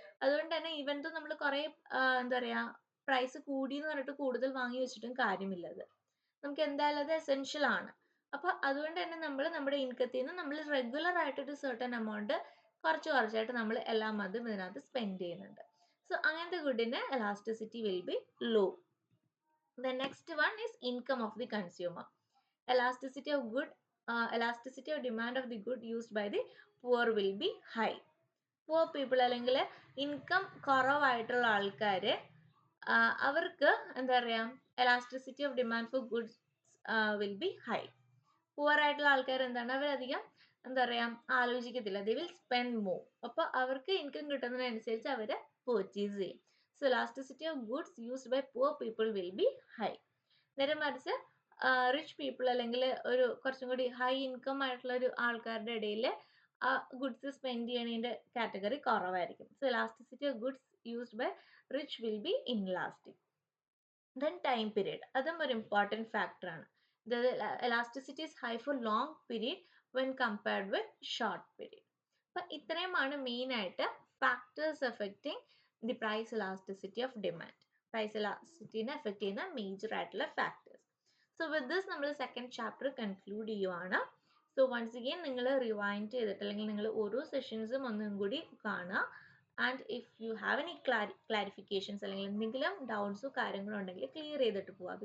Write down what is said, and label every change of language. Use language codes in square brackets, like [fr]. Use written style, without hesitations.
[ml] അതുകൊണ്ട് തന്നെ even though നമ്മൾ കുറേ എന്താ പറയുക പ്രൈസ് കൂടി എന്ന് പറഞ്ഞിട്ട് കൂടുതൽ വാങ്ങി വെച്ചിട്ടും കാര്യമില്ലത്, നമുക്ക് എന്തായാലും അത് എസെൻഷ്യൽ ആണ്. അപ്പോൾ അതുകൊണ്ട് തന്നെ നമ്മൾ നമ്മുടെ ഇൻകത്തിൽ നിന്ന് നമ്മൾ റെഗുലർ ആയിട്ടൊരു സർട്ടൻ എമൗണ്ട് കുറച്ചായിട്ട് നമ്മൾ എല്ലാ മന്തും ഇതിനകത്ത് സ്പെൻഡ് ചെയ്യുന്നുണ്ട്. സോ അങ്ങനത്തെ ഗുഡിന് elasticity [en] Will be low. The next one is income of the consumer. Elasticity of elasticity of demand of the good used by the poor will be high. Poor people [ml] അല്ലെങ്കിൽ income കുറവായിട്ടുള്ള ആൾക്കാർ അവർക്ക് എന്താ പറയുക [en] elasticity of demand for goods will be high. [ml] Poor ആയിട്ടുള്ള ആൾക്കാർ എന്താണ് അവരധികം എന്താ പറയുക ആലോചിക്കത്തില്ല, [en] they will spend more. [ml] അപ്പോൾ അവർക്ക് ഇൻകം കിട്ടുന്നതിനനുസരിച്ച് അവർ purchase ചെയ്യും. [en] So elasticity of goods used by poor people will be high. [ml] നേരെ മറിച്ച് റിച്ച് പീപ്പിൾ അല്ലെങ്കിൽ ഒരു കുറച്ചും കൂടി ഹൈ ഇൻകം ആയിട്ടുള്ള ഒരു ആൾക്കാരുടെ ഇടയിൽ ആ ഗുഡ്സ് സ്പെൻഡ് ചെയ്യണതിൻ്റെ കാറ്റഗറി കുറവായിരിക്കും. [en] So elasticity of goods used by rich will be inelastic. Then time period, അതും ഒരു important factor ആണ്. The elasticity is high for long period when compared with short period. [ml] അപ്പം ഇത്രയുമാണ് മെയിൻ ആയിട്ട് factors [en] affecting the price elasticity of demand. [ml] Price elasticity affect ചെയ്യുന്ന major ആയിട്ടുള്ള factors. So with this നമ്മൾ second chapter conclude ചെയ്യുവാണ്. So once again നിങ്ങൾ rewind ചെയ്തിട്ട് അല്ലെങ്കിൽ നിങ്ങൾ ഓരോ സെഷൻസും ഒന്നും കൂടി കാണുക. [en] and if you have any clarifications [ml] അല്ലെങ്കിൽ എന്തെങ്കിലും ഡൗട്ട്സോ കാര്യങ്ങളോ ഉണ്ടെങ്കിൽ ക്ലിയർ ചെയ്തിട്ട് പോവുക.